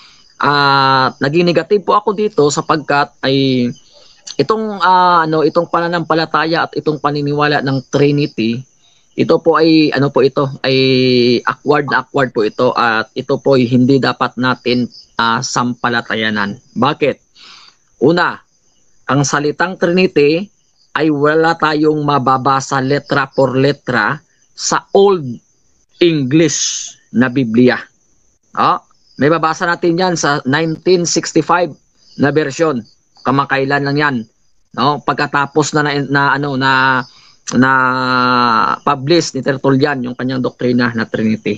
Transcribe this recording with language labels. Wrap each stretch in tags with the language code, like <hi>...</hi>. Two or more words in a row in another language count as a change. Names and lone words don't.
<tl>Naging negative po ako dito sapagkat ay itong pananampalataya at itong paniniwala ng Trinity, ito po ay awkward na awkward po ito, at ito po ay hindi dapat natin sampalatayanan. Bakit? Una, ang salitang Trinity ay wala tayong mababasa</tl> <es>letra por letra</es> <tl>sa</tl> <en>Old English</en> <tl>na Biblia. May babasa natin yan sa 1965 na version. Kamakailan lang yan. Pagkatapos na publish ni Tertullian yung kanyang doktrina na Trinity.</tl>